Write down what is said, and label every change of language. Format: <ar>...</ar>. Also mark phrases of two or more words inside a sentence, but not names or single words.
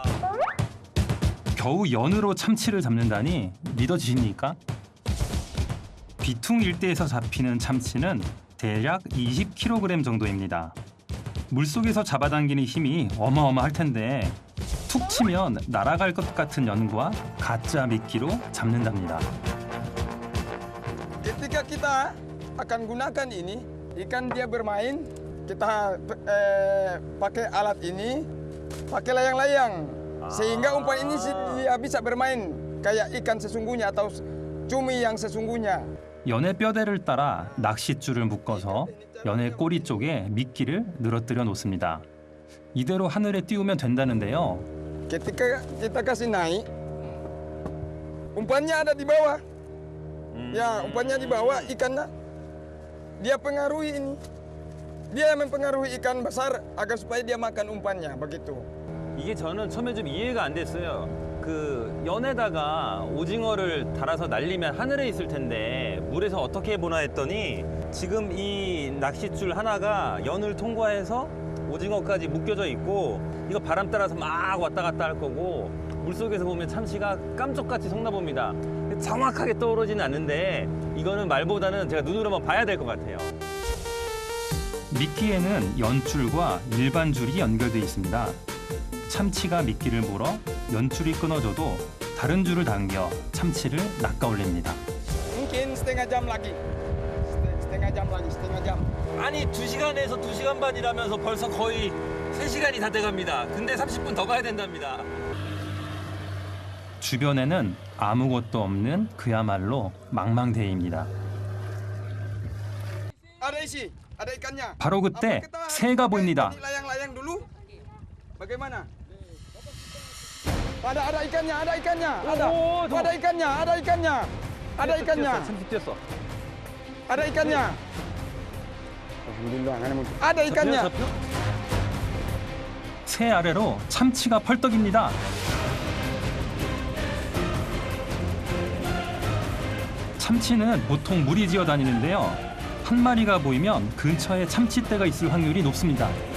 <ko>겨우 연으로 참치를 잡는다니 믿어지십니까? 비퉁 일대에서 잡히는 참치는 대략 20kg 정도입니다. 물속에서 잡아당기는 힘이 어마어마할 텐데 툭 치면 날아갈 것 같은 연과 가짜 미끼로 잡는답니다.</ko> <id>Ketika kita akan gunakan ini, ikan dia bermain, kita pakai alat ini, pakai layang-layang, sehingga umpan ini dia bisa bermain kayak ikan sesungguhnya atau cumi yang sesungguhnya.</id> <ko>연의 뼈대를 따라 낚싯줄을 묶어서 연의 꼬리 쪽에 미끼를 늘어뜨려 놓습니다. 이대로 하늘에 띄우면 된다는데요.</ko> <id>Ketika kita kasih naik, umpannya ada di bawah. Ya, umpannya di bawah, ikannya dia pengaruhi ini. Dia mempengaruhi ikan besar agar supaya dia makan umpannya, begitu.</id> <ko>이게 저는 처음에 좀 이해가 안 됐어요. 그 연에다가 오징어를 달아서 날리면 하늘에 있을 텐데 물에서 어떻게 보나 했더니 지금 이 낚싯줄 하나가 연을 통과해서 오징어까지 묶여져 있고 이거 바람 따라서 막 왔다 갔다 할 거고 물속에서 보면 참치가 깜짝같이 속나 봅니다. 정확하게 떠오르지는 않는데 이거는 말보다는 제가 눈으로 한번 봐야 될 것 같아요. 미끼에는 연줄과 일반 줄이 연결돼 있습니다. 참치가 미끼를 물어 연줄이 끊어져도 다른 줄을 당겨 참치를 낚아올립니다.</ko> <id>Mungkin setengah jam lagi. Setengah jam lagi, setengah jam.</id> <ko>아니 2시간에서 2시간 반이라면서 벌써 거의 3시간이 다 돼갑니다. 근데 30분 더 가야 된답니다. 주변에는 아무것도 없는 그야말로 망망대해입니다.</ko> <id>Ada isi, ada ikannya.</id> <ko>바로 그때 새가 보입니다.</ko> <id>Layang-layang dulu. Bagaimana? Ada ikannya, ada ikannya. Ada ikannya, ada ikannya. Ada ikannya.</id> <ko>참치 뛰었어.</ko> <id>Ada ikannya. Ada ikannya.</id> <ko>새 아래로 참치가 펄떡입니다. 참치는 보통 무리 지어 다니는데요. 한 마리가 보이면 근처에 참치떼가 있을 확률이 높습니다.</ko>